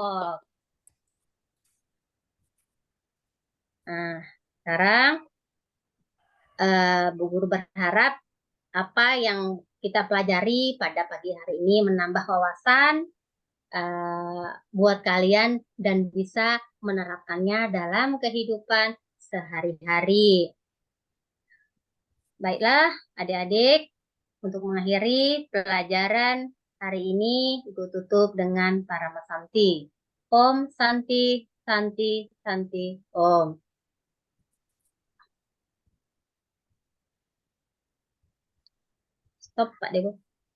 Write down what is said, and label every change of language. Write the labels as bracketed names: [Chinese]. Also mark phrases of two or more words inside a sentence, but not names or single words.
[Indonesian] Nah, sekarang Bu Guru berharap apa yang kita pelajari pada pagi hari ini menambah wawasan buat kalian dan bisa menerapkannya dalam kehidupan sehari-hari. Baiklah, adik-adik, untuk mengakhiri pelajaran hari ini, Ibu tutup dengan Parama Santi. [Sanskrit] Om Santi, Santi, Santi, Om. [Indonesian] Stop, Pak Dewo.